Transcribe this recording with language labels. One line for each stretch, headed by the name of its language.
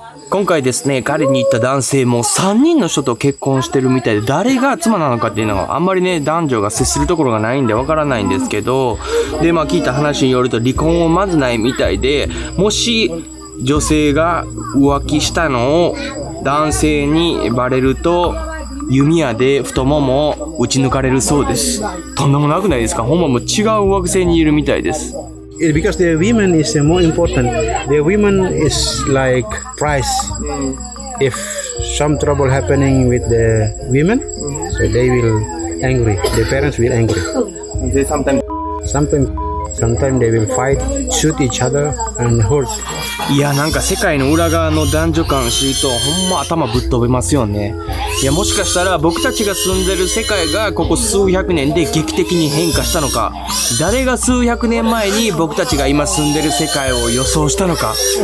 Japanese: 今回ですね、彼に行った男性も3人の人と結婚してるみたいで、誰が妻なのかっていうのはあんまりね、男女が接するところがないんでわからないんですけど、で、聞いた話によると離婚をまずないみたいで、もし女性が浮気したのを男性にバレると、弓矢で太ももを撃ち抜かれるそうです。とんでもなくないですか？ほんまもう違う惑星にいるみたいです。
English: Because the women is more important. The women is like price. If some trouble happening with the women, so they will angry. The parents will angry. They Sometimes they will fight, shoot each other and hurt.
Japanese: いや、なんか世界の裏側の男女間知るとほんま頭ぶっ飛べますよね。いや、もしかしたら僕たちが住んでる世界がここ数百年で劇的に変化したのか、誰が数百年前に僕たちが今住んでる世界を予想したのか。